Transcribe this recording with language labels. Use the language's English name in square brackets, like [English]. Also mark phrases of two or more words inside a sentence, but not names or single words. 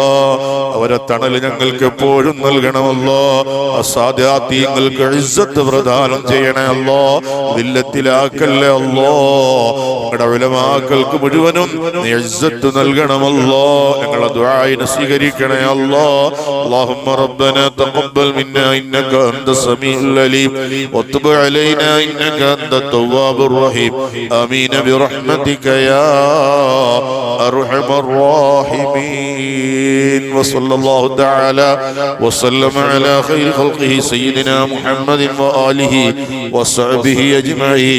[Malayalam] അവരെ തണല് ഞങ്ങൾക്ക് എപ്പോഴും നൽകണമല്ലോ. അസാദാത്യങ്ങൾക്ക് ഇസ്സത്ത് പ്രദാനം ചെയ്യണേ അല്ലോ. ദില്ലത്തിലാക്കല്ലേ അല്ലോ. ഞങ്ങളുടെ ഉലമാക്കൾക്ക് മുഴുവനും നീ ഇസ്സത്ത് നൽകണമല്ലോ. ഞങ്ങളുടെ ദുആഇനെ സ്വീകരിക്കണേ അല്ലോ. [Arabic] اللهم ربنا تقبل منا إنك أنت السميع العليم وتب علينا إنك أنت التواب الرحيم آمين برحمتك يا أرحم الراحمين. وصلى الله تعالى وسلم على خير خلقه سيدنا محمد وآله وصحبه أجمعين.